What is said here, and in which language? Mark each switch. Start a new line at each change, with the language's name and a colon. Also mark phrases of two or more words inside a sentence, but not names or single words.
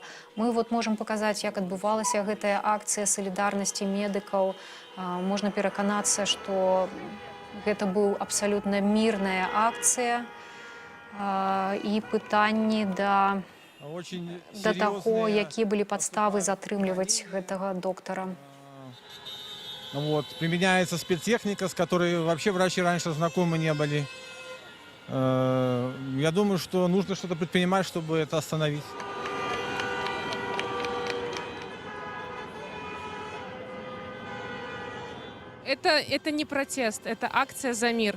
Belarusian: Мы можам паказаць, як адбывалася гэтая акцыя салідарнасці медыкаў. Можна пераканацца, што гэта быў абсалютна мірная акцыя. І пытанні да таго, якія былі падставы затрымліваць гэтага доктара.
Russian: Применяется спецтехника, с которой вообще врачи раньше знакомы не были. Я думаю, что нужно что-то предпринимать, чтобы это остановить. Это не протест, это акция за мир.